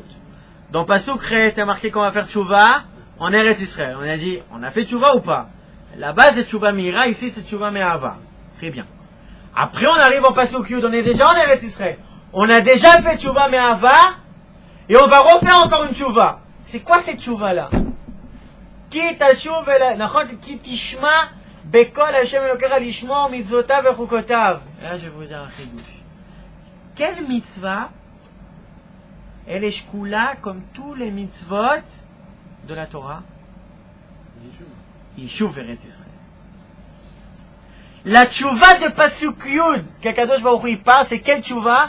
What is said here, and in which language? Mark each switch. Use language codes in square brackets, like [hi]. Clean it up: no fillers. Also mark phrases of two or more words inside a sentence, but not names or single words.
[fr] Dans [he] פסוק ח, [fr] il y a marqué qu'on va faire Tchouva en Eretz Israël. On a dit, on a fait Tchouva ou pas? Là-bas c'est [he] תשובה מיראה, [fr] ici c'est [he] תשובה מאהבה. [fr] Très bien. Après on arrive en [he] פסוק י, [fr] on est déjà en Eretz Israël. On a déjà fait [he] תשובה מאהבה, [fr] et on va refaire encore une Tchouva. C'est quoi cette Tchouva là? [he] כי תשוב כי תשמע בקול ה׳ אלוקיך לשמור מצוותיו וחוקותיו. [fr] Là je vais vous dire un chidouche. Quelle mitzvah elle est shkula comme tous les mitzvot de la Torah? [he] ישוב ארץ ישראל. [fr] La tchouva de [he] פסוק י [fr] qu' [he] הקדוש ברוך הוא [fr] parle, c'est quelle tchouva?